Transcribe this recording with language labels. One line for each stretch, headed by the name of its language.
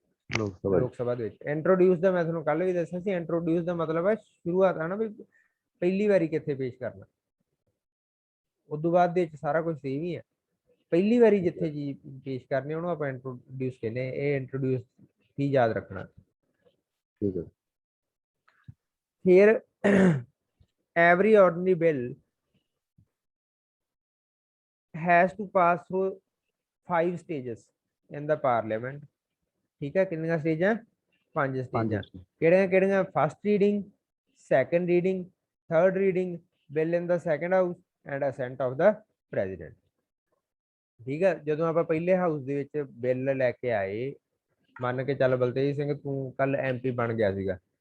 Punjabi: ਲੋਕ ਸਭਾ ਦੇ ਵਿੱਚ। ਇੰਟਰੋਡਿਊਸ ਦਾ ਮੈਂ ਤੁਹਾਨੂੰ ਕੱਲ ਵੀ ਦੱਸਿਆ ਸੀ, ਇੰਟਰੋਡਿਊਸ ਦਾ ਮਤਲਬ ਹੈ ਸ਼ੁਰੂਆਤ ਹੈ ਨਾ, ਵੀ ਪਹਿਲੀ ਵਾਰੀ ਕਿੱਥੇ ਪੇਸ਼ ਕਰਨਾ। ਉਦੋਂ ਬਾਅਦ ਦੇ ਵਿੱਚ ਸਾਰਾ ਕੁਝ ਸੇਮ ਹੀ ਹੈ। ਪਹਿਲੀ ਵਾਰੀ ਜਿੱਥੇ ਜੀ ਪੇਸ਼ ਕਰਨੀ ਉਹਨੂੰ ਆਪਾਂ ਇੰਟਰੋਡਿਊਸ ਕਹਿੰਦੇ। ਇਹ ਇੰਟਰੋਡਿਊਸ ਹੀ ਯਾਦ ਰੱਖਣਾ। ਠੀਕ ਹੈ।
English: ਫਿਰ every ordinary bill has to pass through 5 stages in the parliament।
Punjabi: ਠੀਕ ਹੈ, ਕਿੰਨੀਆਂ ਸਟੇਜਾਂ? 5 ਸਟੇਜਾਂ। ਕਿਹੜੀਆਂ ਕਿਹੜੀਆਂ?
English: First reading, second reading, third reading, bill in the second house and assent of the president.
Punjabi: ਠੀਕ ਹੈ, ਜਦੋਂ ਆਪਾਂ ਪਹਿਲੇ ਹਾਊਸ ਦੇ ਵਿੱਚ ਬਿੱਲ ਲੈ ਕੇ ਆਏ, ਮੰਨ ਕੇ ਚੱਲ ਬਲਤੇਜ ਸਿੰਘ ਤੂੰ ਕੱਲ ਐਮਪੀ ਬਣ ਗਿਆ ਸੀਗਾ,